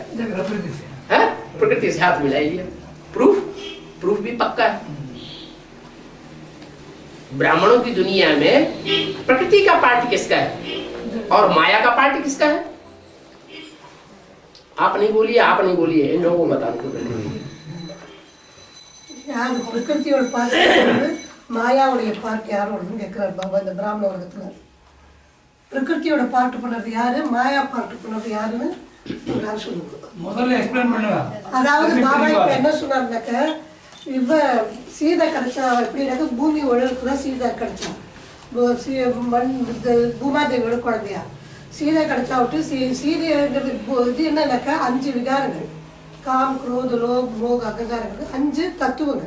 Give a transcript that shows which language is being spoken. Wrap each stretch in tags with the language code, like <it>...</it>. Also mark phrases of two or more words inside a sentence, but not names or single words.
<hi>प्रकृति से हाथ मिला लिया। प्रूफ भी पक्का है। ब्राह्मणों की दुनिया में प्रकृति का पार्ट किसका है और माया का पार्ट किसका है? आप नहीं बोलिए, आप नहीं बोलिए, इन लोगों को बता दो।</hi> <ta>பிரகிருதியோட பார்ட் மாயாவுடைய பார்ட் யாரோன்னு கேட்கிறார் பாபா இந்த பிராமண வர்க்கத்துல. பிரகிருதியோட பார்ட் பண்ணது யாரு, மாயா பார்ட் பண்ணது யாருன்னு சொல்லுங்க. முதல்ல எக்ஸ்பிளைன் பண்ணுங்க. அதாவது பாபா இப்ப என்ன சொன்னார்னாக்க, இவ சீதை கிடைச்சா எப்படின்னாக்க பூமி உழவுக்குதான் சீதை கிடைச்சா, பூமாதேவியோட குழந்தையா சீதை கிடைச்சா விட்டு சீதை இது என்னன்னாக்கா 5 விகாரங்கள், காம் குரோத லோப் மோக அகங்காரங்கள், 5 தத்துவங்கள்.</ta>